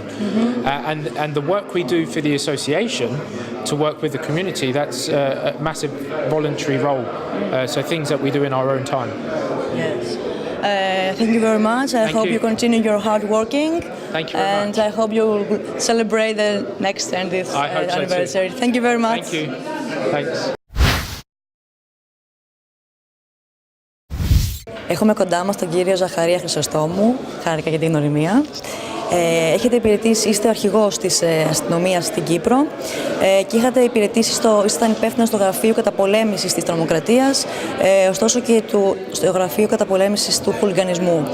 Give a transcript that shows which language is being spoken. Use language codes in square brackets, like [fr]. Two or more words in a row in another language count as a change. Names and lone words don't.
[en] And the work we do for the association to work with the community, that's a massive voluntary role. So things that we do in our own time. Yes. Thank you very much. I hope you continue your hard working. Thank you very and much. I hope you will celebrate the next 20th anniversary. Thank you very much. Thank you. Thanks. [el] Έχουμε κοντά μας τον κύριο Ζαχαρία Χρυσοστόμου. Χάρηκα για την γνωριμία. Έχετε υπηρετήσει, είστε ο αρχηγός της Αστυνομίας στην Κύπρο και είχατε υπηρετήσει ήσασταν υπεύθυνος στο γραφείο καταπολέμησης της τρομοκρατίας, ωστόσο και στο γραφείο καταπολέμησης του χουλιγανισμού.